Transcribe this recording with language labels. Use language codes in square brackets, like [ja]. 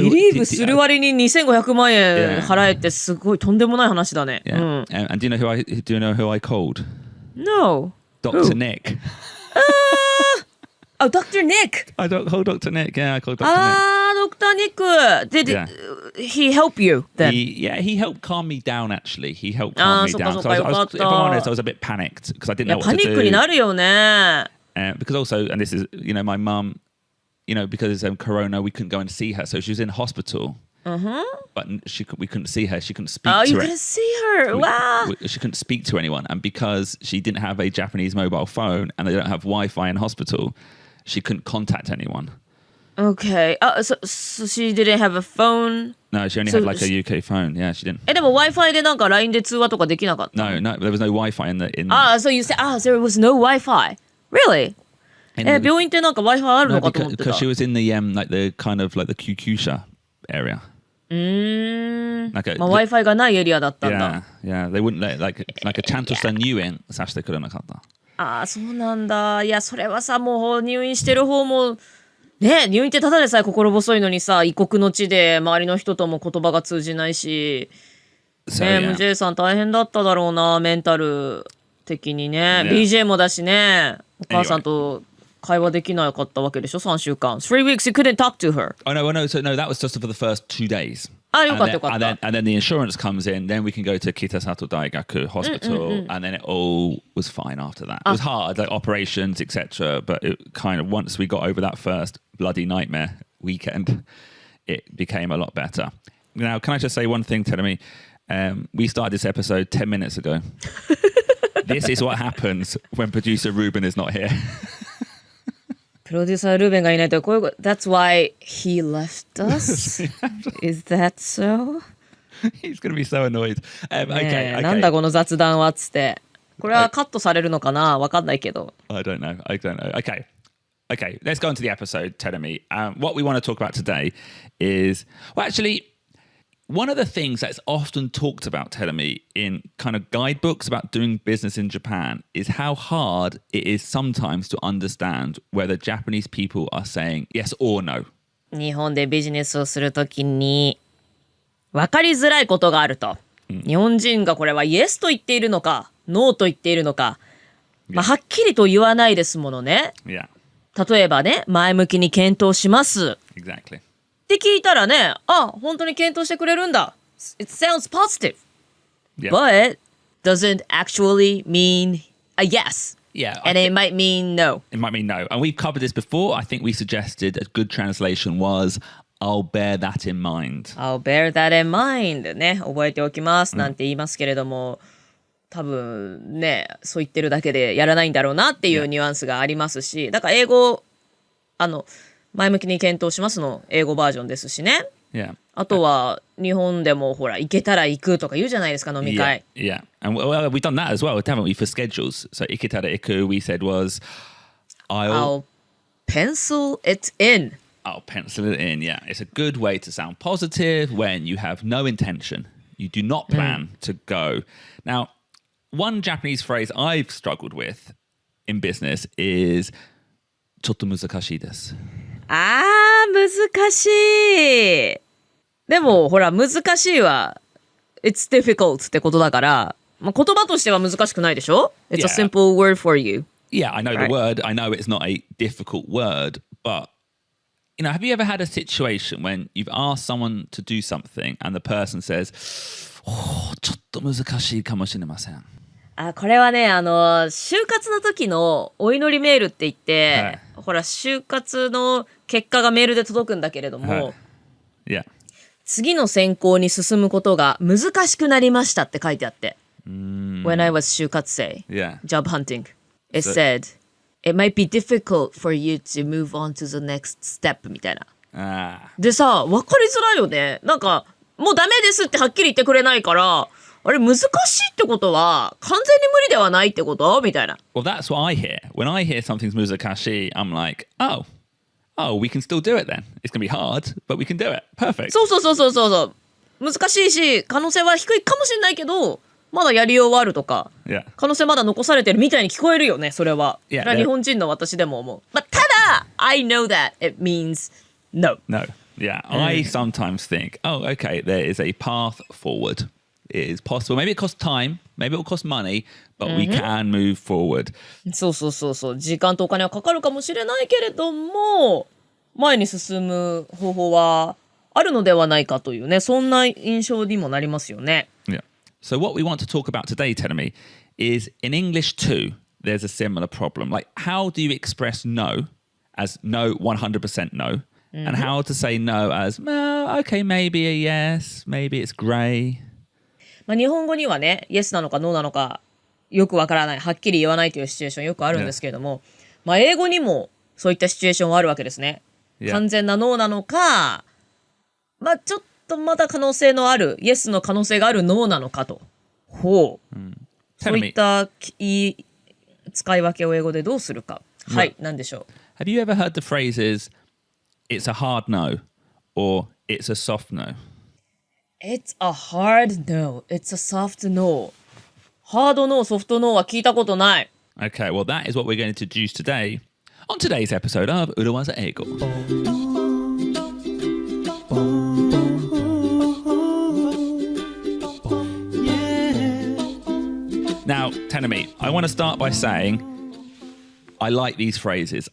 [ja] ビリーブする割に2,500万円払えってすごいとんでもない話だね。 [en] Yeah. And do you know who I called? No. Dr. Nick. Oh, Dr. Nick. I called Dr. Nick. Yeah, I called Dr. Nick. Dr. Nick. Did he help you then? He helped calm me down. Actually, he helped calm me down. So if I'm honest, I was a bit panicked because I didn't know what to do. [ja] パニックになるよね。 [en] Because also, and this is, my mum, because Corona, we couldn't go and see her, so she was in hospital. But we couldn't see her. She couldn't speak to her. Oh, you couldn't see her. Wow. She couldn't speak to anyone, and because she didn't have a Japanese mobile phone and they don't have Wi-Fi in hospital, she couldn't contact anyone. Okay. So she didn't have a phone? No, she only had like a UK phone. Yeah, she didn't. [ja] でも Wi-Fi でなんか LINE で通話とかできなかった？ [en] No, there was no Wi-Fi in. So you said, there was no Wi-Fi. Really? [ja] 病院ってなんか Wi-Fi あるのかと思ってた。 [en] Because she was in the like the kind of like the Kyukyusha area. [ja] Wi-Fi がないエリアだったんだ。 [en] Yeah, they wouldn't let like a [ja] ちゃんとした入院させてくれなかった。そうなんだ。いや、それはさ、もう入院してる方もね、入院ってただでさえ心細いのにさ、異国の地で周りの人とも言葉が通じないし、MJ さん大変だっただろうな、メンタル的にね。 BJ もだしね、お母さんと会話できなかったわけでしょ、3週間。 [en] 3 weeks you couldn't talk to her. Oh, no, so no, that was just for the first 2 days. よかったよかった。 And then the insurance comes in, then we can go to Kitasato Daigaku Hospital, and then it all was fine after that. It was hard, like operations, etc. But it kind of, once we got over that first bloody nightmare weekend, it became a lot better. Now, can I just say one thing, Terumi? We started this episode 10 minutes ago. This is what happens when producer Ruben is not here. [ja] プロデューサールーベンがいないとこういうこと。 [en] That's why he left us? Is that so? He's going to be so annoyed. [ja] ねえ [en] Okay. [ja] なんだこの雑談はっつって。これはカットされるのかなわかんないけど。 [en] I don't know. Okay. Okay, let's go into the episode, Teremi. What we want to talk about today is, well, actually, one of the things that's often talked about, Teremi, in kind of guidebooks about doing business in Japan is how hard it is sometimes to understand whether Japanese people are saying yes or no. [ja] 日本でビジネスをするときに分かりづらいことがあると。日本人がこれはイエスと言っているのか、ノーと言っているのか、まあ、はっきりと言わないですものね。 [en] Yeah, [ja] 例えばね、前向きに検討します。 [en] exactly. [ja] って聞いたらね、あ、本当に検討してくれるんだ。 [en] It sounds positive. Yeah. But doesn't actually mean a yes. Yeah, And it might mean no. it might mean no. And we've covered this before. I think we suggested a good translation was, I'll bear that in mind. I'll bear that in mind [ja] ね、覚えておきますなんて言いますけれども、多分ね、そう言ってるだけでやらないんだろうなっていうニュアンスがありますし、だから英語、前向きに検討しますの英語バージョンですしね。 [en] Yeah. [ja] あとは日本でもほら行けたら行くとか言うじゃないですか飲み会。 [en] Yeah. And well, we've done that as well, haven't we, for schedules? So ikitara iku, we said was, I'll pencil it in. I'll pencil it in. Yeah. It's a good way to sound positive when you have no intention. You do not plan to go. Now, one Japanese phrase I've struggled with in business is [ja] ちょっと難しいです。あー難しい。でもほら難しいは [en] It's difficult [ja] ってことだから、まあ、言葉としては難しくないでしょ [en] It's a simple word for you. Yeah, I know the word. I know it's not a difficult word, but you know, have you ever had a situation when you've asked someone to do something and the person says, [ja] ちょっと難しいかもしれません。あ、これはね、就活の時のお祈りメールって言って、ほら、就活の結果がメールで届くんだけれども、 [en] Yeah. [ja] 次の選考に進むことが難しくなりましたって書いてあって。 [en] When I was 就活生、 job hunting, it said, it might be difficult for you to move on to the next step みたいな。 [ja] でさ、分かりづらいよね。なんか、もうダメですってはっきり言ってくれないから、あれ難しいってことは完全に無理ではないってことみたいな。 [en] Well, that's what I hear. When I hear something's muzakashi, I'm like, oh, we can still do it then. It's going to be hard, but we can do it. Perfect. [ja] そう。難しいし、可能性は低いかもしれないけど、まだやりようはあるとか、可能性まだ残されてるみたいに聞こえるよね、それは。それは日本人の私でも思う。まあ、ただ、 [en] I know that it means no. No. Yeah. I sometimes think, oh, okay, there is a path forward. It is possible. Maybe it costs time, maybe it will cost money, but we can move forward. [ja] そう。時間とお金はかかるかもしれないけれども、前に進む方法はあるのではないかというね、そんな印象にもなりますよね。 [en] Yeah. So what we want to talk about today, Teremi, is in English too, there's a similar problem. Like, how do you express no as no, 100% no, and how to say no as, well, okay, maybe a yes, maybe it's grey. [ja] まあ、日本語にはね、イエスなのかノーなのかよくわからない、はっきり言わないというシチュエーションよくあるんですけれども、まあ、英語にもそういったシチュエーションはあるわけですね。完全なノーなのか、まあ、ちょっとまだ可能性のある、イエスの可能性があるノーなのかと。そういった使い分けを英語でどうするか。はい、なんでしょう。 [en] Have you ever heard the phrases, it's a hard no, or it's a soft no?It's a hard no. It's a soft no. [ja] ハードノー、ソフトノーは聞いたことない。 [en] Okay, well that is what we're going to introduce today on today's episode of 裏技英語。 Now, Tenemi, I want to start by saying I like these phrases.